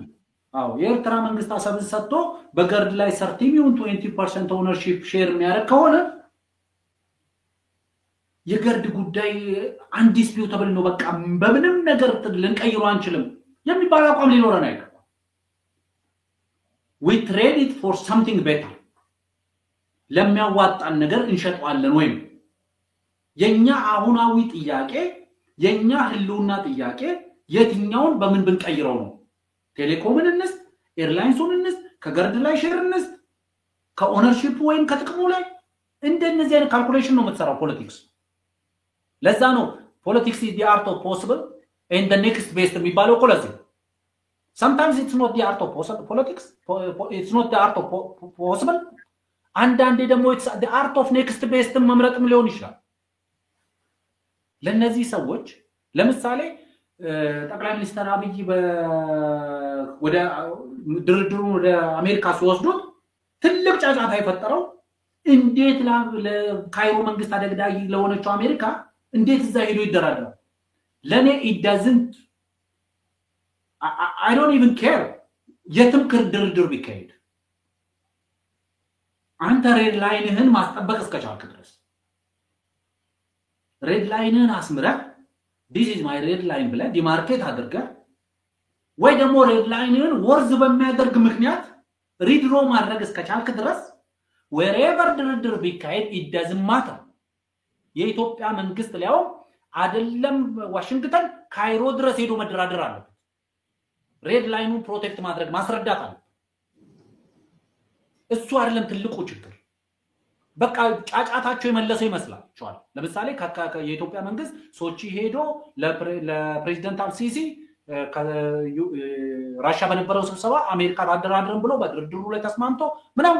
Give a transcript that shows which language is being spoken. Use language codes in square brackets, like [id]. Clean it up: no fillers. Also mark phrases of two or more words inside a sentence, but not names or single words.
[am] አዎ የኤርትራ መንግስት አሰብን ሰጥቶ በገርድ ላይ 30% [en] ownership share [am] የሚያደርግ ከሆነ የገርድ ጉዳይ አንዲስፒዩተብል ነው። በቃ በምንም ነገር ልንቀይሩ አንችልም የሚባል አቋም ሊኖረን አይገባም። [en] we trade it for something better [am] ለሚያዋጣን ነገር እንሸጠዋለን። ወይም የኛ አሁናዊ ጥያቄ የኛ ህልውና ጥያቄ የትኛውን በምን ብንቀይረው ነው? ቴሌኮምን እንስ ኤርላይንሱን እንስ ከገርድ ላይ ሼር እንስ ከኦነርሺፕ ወይም ከጥቅሙ ላይ እንደነዚህ አይነት ካልኩሌሽን ነው የምትሰራው ፖለቲክስ። ለዛ ነው ፖለቲክስ [en] is the art of possible and the next best [am] የሚባለው እኮ ለዚህ [en] sometimes it's not the art of politics, it's not the art of possible, [am] አንዳንዴ ደግሞ [en] it's the art of next best [am] መምረጥም ሊሆን ይችላል። ለነዚህ ሰዎች ለምሳሌ ጠቅላይ ሚኒስትር አብይ ወደ ድርድሩ ወደ አሜሪካ ሲወስዱት ትልቅ ጫጫታ የፈጠረው እንዴት ለካይሮ መንግስት አደግዳጊ ለሆነችው አሜሪካ እንዴት እዛ ሄዶ ይደራደራል? ለኔ [en] it doesn't I don't even care [am] የትም ድርድር ቢካሄድ አንተ ሬድ ላይንህን ማስጠበቅ እስከቻልክ ድረስ ሬድ ላይንህን አስምረህ [en] this is my red line [am] ብለህ ዲማርኬት አድርገህ ወይ ደግሞ ሬድ ላይንህን ወርዝ በሚያደርግ ምክንያት ሪድሮ ማድረግ እስከቻልክ ድረስ wherever ድርድር ቢካሄድ [en] it doesn't matter። [am] የኢትዮጵያ መንግስት ሊያው አይደለም ዋሽንግተን ካይሮ ድረስ ሄዶ መደራደር አለበት። ሬድ ላይኑን ፕሮቴክት ማድረግ ማስረዳት አለ። እሱ አይደለም ትልቁ ችግር። በቃ ጫጫታቸው የመለሰው ይመስላል። ለምሳሌ የኢትዮጵያ መንግስት ሶቺ ሄዶ ለፕሬዚዳንት አልሲሲ ራሻ በነበረው ስብሰባ አሜሪካ አደራድረን ብሎ በድርድሩ ላይ ተስማምቶ ምናምን